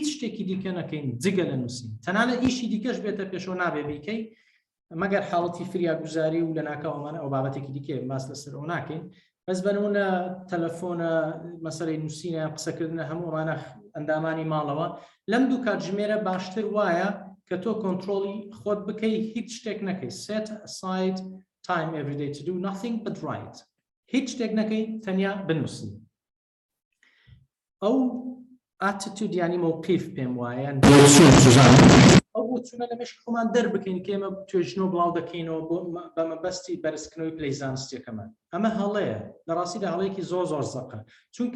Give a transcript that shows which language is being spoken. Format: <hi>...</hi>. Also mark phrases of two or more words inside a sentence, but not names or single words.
<ckb>شتێکی دیکە نەکەین جگە لە نووسین تەنانە ئیشی دیکەش بێتە پێشەوە نابێ بیکەی مەگەر حاڵەتی فریاگوزاری و لە ناکەوەمانە ئەو بابەتێکی دیکە باس لەسەرەوە ناکەین بەس بەنمونە تەلەفۆنە مەسەلەی نووسینە قسەکردنە هەموو ئەمانە ئەندامانی ماڵەوە لەم دوو کاتژمێرە باشتر وایە کە تۆ کۆنتترۆلی خۆت بکەی هیچ شتێک نەکەی</ckb> <en>set aside time every day to do nothing but write</en> <ckb>هیچ شتێک نەکەی تەنیا بنووسن ئەو ئاتیتود ینی موقیف پێم وایە ئەو بۆ چوونە لە مێشکی خۆمان دەربکەین کە ئێمە توێژنەوە بڵاو دەکەینەوە بە مەبەستی بەرزکردنەوەی پلەی زانستیەکەمان ئەمە هەڵەیە لە ڕاستیدا هەڵەیەکی زۆر زەقە چونکە</ckb>